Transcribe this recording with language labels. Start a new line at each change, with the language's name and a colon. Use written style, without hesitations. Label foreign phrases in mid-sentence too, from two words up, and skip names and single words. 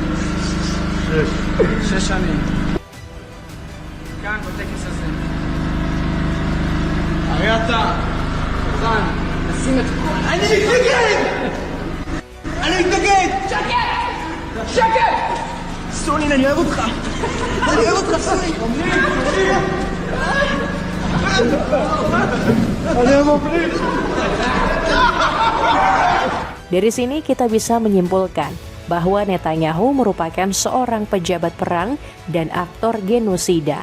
Hebrew: 6 שנים. כאן בטקס הזה. הרי אתה מוכן לשים את כל... אני מתנגד! אני מתנגד! שקט! שקט! סולין, אני אוהב אותך! אני אוהב אותך, סולין!
Indonesian: Dari sini kita bisa menyimpulkan bahwa Netanyahu merupakan seorang pejabat perang dan aktor genosida.